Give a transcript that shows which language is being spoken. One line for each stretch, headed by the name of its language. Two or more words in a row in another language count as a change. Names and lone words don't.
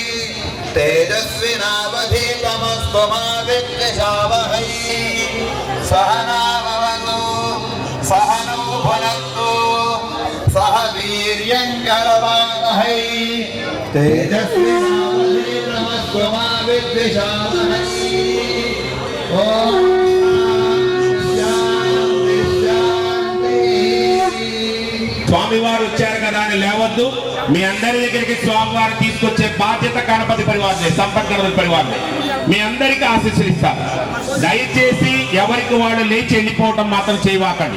Sanskrit: तेजस्विनावधीतमस्त्वमा विद्विषावहै सहना भवतु सहनौ भुनक्तु सह वीर्यं करवावहै तेजस्विनावधीतमस्त्वमा विद्विषावहै ॐ శాంతి శాంతి.
Telugu: స్వామివారు వచ్చారు కదా అని లేవద్దు. మీ అందరి దగ్గరికి స్వామివారు తీసుకొచ్చే బాధ్యత గణపతి పరివారమే, సంపత్ గణపతి పరివారమే. మీ అందరికీ ఆశీస్సులు ఇస్తారు. దయచేసి ఎవరికి వాళ్ళు లేచి వెళ్ళిపోవటం మాత్రం చేయవాకండి.